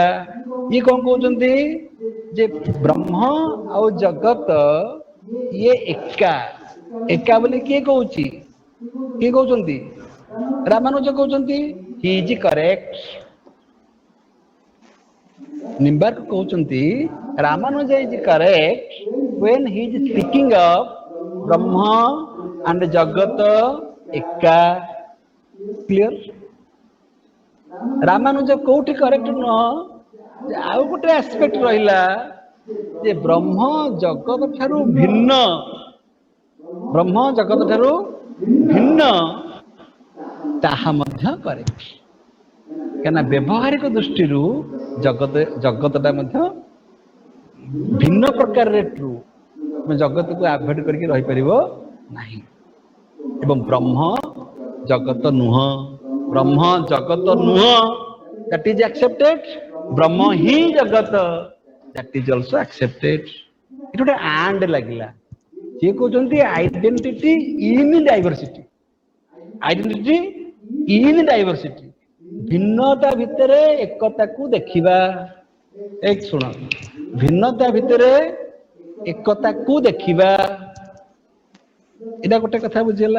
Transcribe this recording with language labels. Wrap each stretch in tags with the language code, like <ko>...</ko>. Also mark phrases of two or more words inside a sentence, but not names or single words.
<or>ଇଏ କଣ କହୁଛନ୍ତି ଯେ ବ୍ରହ୍ମ ଆଉ ଜଗତ ଇଏ ଏକା। ଏକା ବୋଲି କିଏ କହୁଛି? କିଏ କହୁଛନ୍ତି? ରାମାନୁଜ କହୁଛନ୍ତି</or> <en>he is correct.</en> <or>ନିମ୍ବାର୍କ କହୁଛନ୍ତି ରାମାନୁଜ</or> <en>is correct when he is speaking of Brahma and</en> <or>ଜଗତ ଏକା। କ୍ଲିୟର? ରାମାନୁଜ କୋଉଠି କରେକ୍ଟ ନୁହଁ, ଆଉ ଗୋଟେ ଆସ୍ପେକ୍ଟ ରହିଲା ଯେ ବ୍ରହ୍ମ ଜଗତ ଠାରୁ ଭିନ୍ନ। ବ୍ରହ୍ମ ଜଗତ ଠାରୁ ଭିନ୍ନ, ତାହା ମଧ୍ୟ କରେକ୍ଟ। କାହିଁକିନା ବ୍ୟବହାରିକ ଦୃଷ୍ଟିରୁ ଜଗତଟା ମଧ୍ୟ ଭିନ୍ନ ପ୍ରକାରରେ ଟ୍ରୁ। ତମେ ଜଗତକୁ ଆଭଏଡ୍ କରିକି ରହିପାରିବ ନାହିଁ। ଏବଂ ବ୍ରହ୍ମ ଜଗତ ନୁହଁ, ବ୍ରହ୍ମ ଜଗତ ନୁହଁ,</or> <en>that is accepted.</en> <or>ବ୍ରହ୍ମ ହିଁ ଜଗତ,</or> <en>that is also accepted.</en> <or>ଏଠି ଗୋଟେ and ଲାଗିଲା। ସିଏ କହୁଛନ୍ତି</or> <en>identity in diversity. identity in diversity,</en> <or>ଭିନ୍ନତା ଭିତରେ ଏକତାକୁ ଦେଖିବା। ଏକ ଶୁଣ, ଭିନ୍ନତା ଭିତରେ ଏକତାକୁ ଦେଖିବା, ଏଇଟା ଗୋଟେ କଥା ବୁଝିଲା।</or>